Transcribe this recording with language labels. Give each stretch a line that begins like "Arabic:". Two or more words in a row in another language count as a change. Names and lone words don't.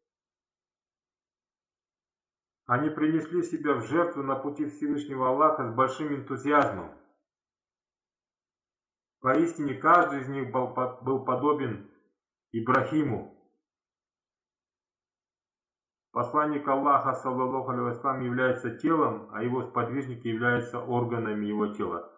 Russian: Они принесли себя в жертву на пути Всевышнего Аллаха с большим энтузиазмом. Поистине каждый из них был подобен Ибрахиму. Посланник Аллаха,
Arabic: صلى الله عليه وسلم,
Russian: является телом, а его сподвижники являются органами его тела.